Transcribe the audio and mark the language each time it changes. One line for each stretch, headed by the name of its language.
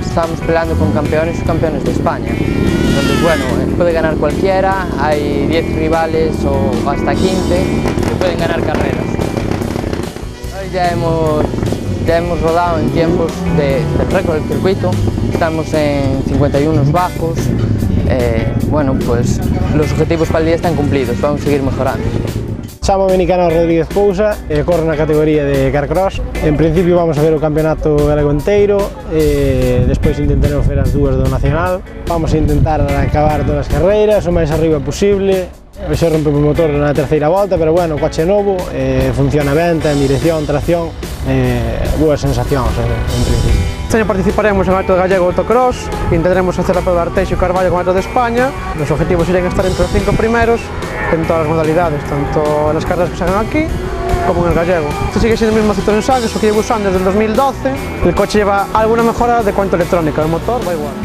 Spanish: Estamos peleando con campeones y campeones de España. Entonces, bueno, puede ganar cualquiera, hay 10 rivales o hasta 15 que pueden ganar carreras. Hoy ya hemos rodado en tiempos del récord del circuito, estamos en 51 bajos. Bueno, pues los objetivos para el día están cumplidos, vamos a seguir mejorando.
Galician: Chámame Nicanor Rodríguez Pousa e corro na categoría de Carcross. En principio vamos a ver o campeonato galego inteiro, despois intentaremos ver as dúas do nacional. Vamos a intentar acabar todas as carreiras o máis arriba posible. Hoxe rompe o motor na terceira volta, pero bueno, o coche novo, funciona ben, ten dirección, tracción, boas sensacións en principio.
Spanish: Este año participaremos en el Alto de Gallego Autocross, intentaremos hacer la prueba de Arteixo y Carballo con el Alto de España. Los objetivos serían estar entre los 5 primeros en todas las modalidades, tanto en las carreras que se hagan aquí como en el gallego. Este sigue siendo el mismo Citroën Saga, eso que llevo usando desde el 2012. El coche lleva alguna mejora de cuanto electrónica, el motor va igual.